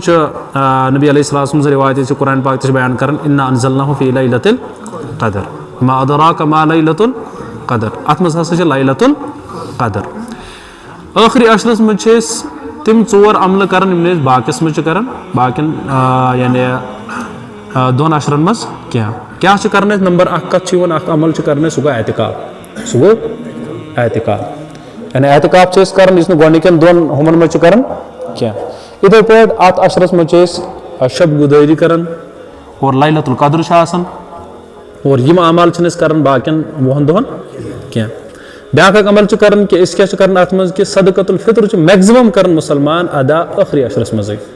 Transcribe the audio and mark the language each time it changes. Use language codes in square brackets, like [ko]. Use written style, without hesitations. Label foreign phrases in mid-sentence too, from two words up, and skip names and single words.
[ks] چھُ نبی [ar] علیہ السلام [ks] سٕنٛز رِوایت چھِ قرآن پاک تہِ چھِ بیان کران [ar] اِنّا انزلناہُ فی لیلۃ القدر [ks] وما ادراک ما لیلۃ القدر اتھ منٛز ہسا چھِ لیلۃ القدر ٲخری عشرس منٛز چھِ أسۍ تِم 4 عملہٕ کران یِم نہٕ أسۍ باقیَس منٛز چھِ کران باقین یعنی 2 عشرن منٛز کیٛاہ چھِ کران أسۍ نمبر 1 کتھ چھِ یِوان اکھ عمل چھِ کران أسۍ سُہ گوٚو اعتکاف یعنی اعتکاف چھِ أسۍ کران یُس نہٕ گۄڈنِکٮ۪ن 2 ہُمن منٛز چھِ کران کینٛہہ یِتھٕے پٲٹھۍ اتھ عشرس منٛز چھِ أسۍ شب گُدٲری کران اور لیلۃ القدر چھِ آسان اور یِم اعمال چھِنہٕ أسۍ کران باقین 10 دۄہن کینٛہہ بیاکھ اکھ عمل چھِ کران کہ أسۍ کیٛاہ چھِ کران اتھ منٛز کہ صدقۃ الفطر چھِ میکزِمم کران مُسلمان ادا ٲخری عشرس منٛزٕے